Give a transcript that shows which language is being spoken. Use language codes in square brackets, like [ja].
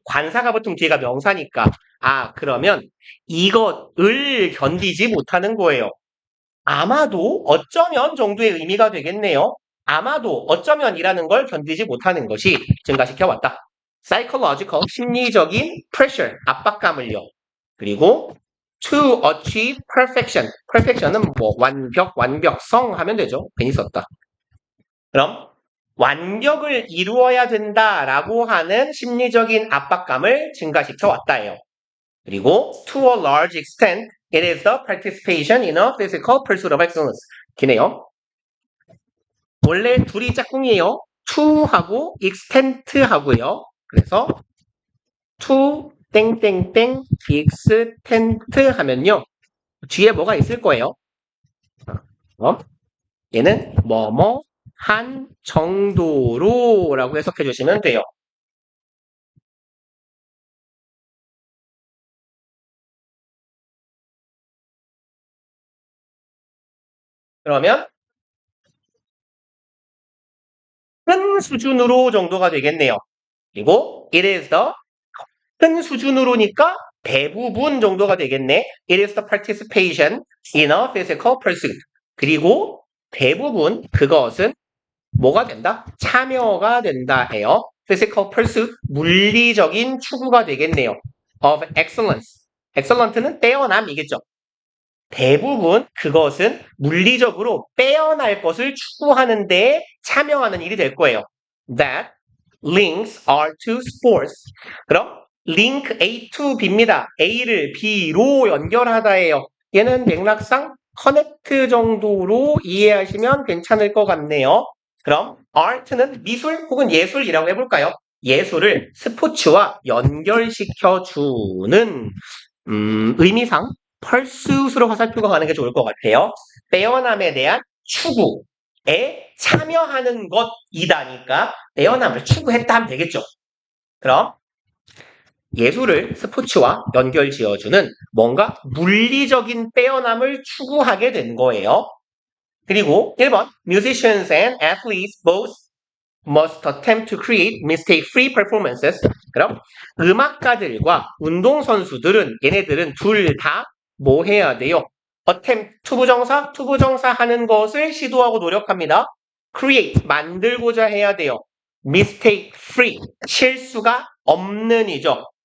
[ko] 관사가 보통 뒤에가 명사니까. 그러면 이것을 견디지 못하는 거예요. 아마도 어쩌면 정도의 의미가 되겠네요. 아마도 어쩌면이라는 걸 견디지 못하는 것이 증가시켜왔다. psychological, 심리적인 pressure, 압박감을요. 그리고 [en] to achieve perfection. [ko] perfection은 뭐 완벽성 하면 되죠. 괜히 썼다. 그럼 완벽을 이루어야 된다라고 하는 심리적인 압박감을 증가시켜 왔다예요. 그리고 [en] to a large extent, it is the participation in a physical pursuit of excellence. [ko] 기네요. 원래 둘이 짝꿍이에요. to하고 extent 하고요. 그래서 to 땡땡땡 extent 하면요. 뒤에 뭐가 있을 거예요. 얘는 뭐뭐 한 정도로 라고 해석해 주시면 돼요. 그러면 큰 수준으로 정도가 되겠네요. 그리고 [en] it is the [ko] 큰 수준으로니까 대부분 정도가 되겠네. [en] It is the participation in a physical pursuit. [ko] 그리고 대부분 그것은 뭐가 된다? 참여가 된다 해요. physical pursuit, 물리적인 추구가 되겠네요. [en] of excellence. [ko] excellent는 빼어남이겠죠. 대부분 그것은 물리적으로 빼어날 것을 추구하는 데 참여하는 일이 될 거예요. [en] That links are to sports. [ko] 그럼 link A to B입니다. A를 B로 연결하다예요. 얘는 맥락상 connect 정도로 이해하시면 괜찮을 것 같네요. 그럼 art는 미술 혹은 예술이라고 해볼까요? 예술을 스포츠와 연결시켜주는 의미상 pursuit으로 화살표가 가는 게 좋을 것 같아요. 빼어남에 대한 추구에 참여하는 것이다니까 빼어남을 추구했다 하면 되겠죠. 그럼 예술을 스포츠와 연결 지어주는 뭔가 물리적인 빼어남을 추구하게 된 거예요. 그리고 1번 [en] Musicians and athletes both must attempt to create mistake-free performances. [ko] 그럼 음악가들과 운동선수들은 얘네들은 둘 다 뭐 해야 돼요? attempt, 투부정사 하는 것을 시도하고 노력합니다. create, 만들고자 해야 돼요. mistake-free, 실수가 없는 이죠.